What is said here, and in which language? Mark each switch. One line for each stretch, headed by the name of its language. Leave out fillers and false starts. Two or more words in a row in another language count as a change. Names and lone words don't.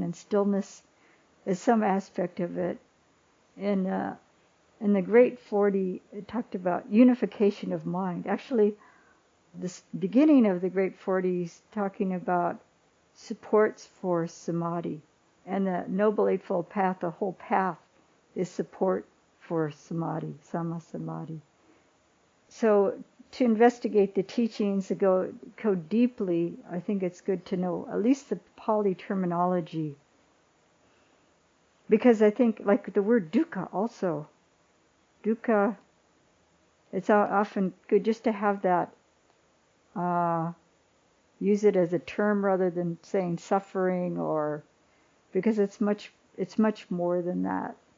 English: And stillness is some aspect of it. In the Great 40, it talked about unification of mind. Actually, this beginning of the Great 40 is talking about supports for samadhi. And the Noble Eightfold Path, the whole path, is support for samadhi,
Pali: sama samadhi.
English: So to investigate the teachings, to go deeply, I think it's good to know at least the Pali terminology. Because I think, like the word dukkha also, dukkha, it's often good just to have that, use it as a term rather than saying suffering, or because it's much more than that.